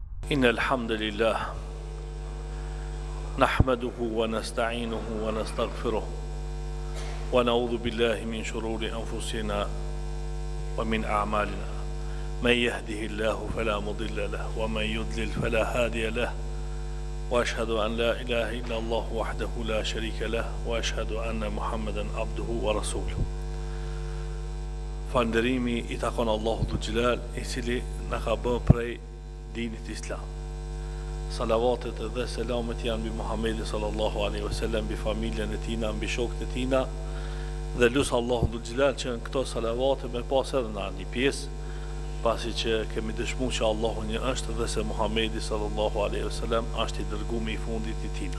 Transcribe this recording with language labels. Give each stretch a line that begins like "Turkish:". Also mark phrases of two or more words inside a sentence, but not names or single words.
Arabic: إن الحمد لله نحمده ونستعينه ونستغفره ونعوذ بالله من شرور أنفسنا ومن أعمالنا من يهده الله فلا مضل له ومن يضلل فلا هادي له وأشهد أن لا إله إلا الله وحده لا شريك له وأشهد أن محمدا عبده ورسوله.
Albanian: Falënderimi I takon Allahu
Arabic: ذو الجلال,
Albanian: I cili na ka bërë prej dinit Islam. Salavatet dhe selamet janë mbi Muhammedin
Arabic: صلى الله عليه وسلم,
Albanian: mbi familjen e tina, mbi shokët e tina, dhe lusë Allahu
Arabic: ذو الجلال
Albanian: që në këto salavate me pas edhe në një pjesë, pasi që kemi dëshmu që Allahu një është dhe se Muhammedi
Arabic: صلى الله عليه وسلم
Albanian: është I dërguari I fundit I tina.